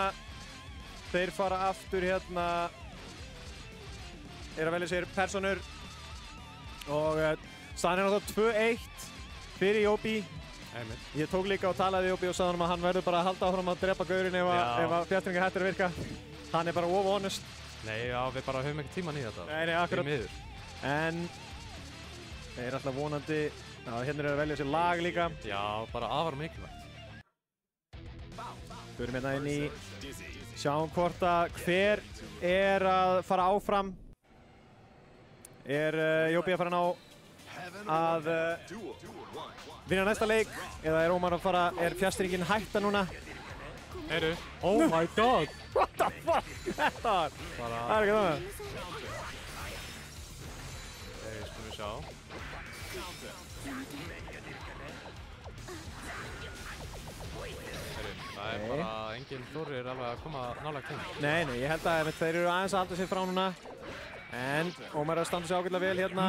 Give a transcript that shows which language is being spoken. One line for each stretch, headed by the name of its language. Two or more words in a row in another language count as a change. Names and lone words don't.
Icelandic: Þeir fara aftur hérna. Að velja sér personur. Og staðan er náttúrulega 2-1 fyrir Jóbi. Ég tók líka og talaði við Jóbi og sagði hann að hann verður bara að halda áfram að drepa gaurinn ef að fjastringa hættir að virka. Hann er bara of honest. Nei, já, við bara höfum ekki tíman í þetta. Nei, akkurat. En þeir alltaf vonandi, já, hérna eru að velja sér lag líka. Já, bara afar mikilvægt. Förum hérna inn í, sjáum hvort að hver er að fara áfram. Er Jóbi að fara að ná að vinna næsta leik eða er Ómar að fara, er fjastringin hætta núna? Heyrðu,
English: oh my god! What the fuck?
Icelandic: Þetta var, það er ekki það. Skulum við sjá. Heyrðu, það er bara enginn Þórir alveg að koma nálægt heim. Nei, ég held að þeir eru aðeins að halda sig frá núna. En Ómar er að standa sig ágætlega vel hérna.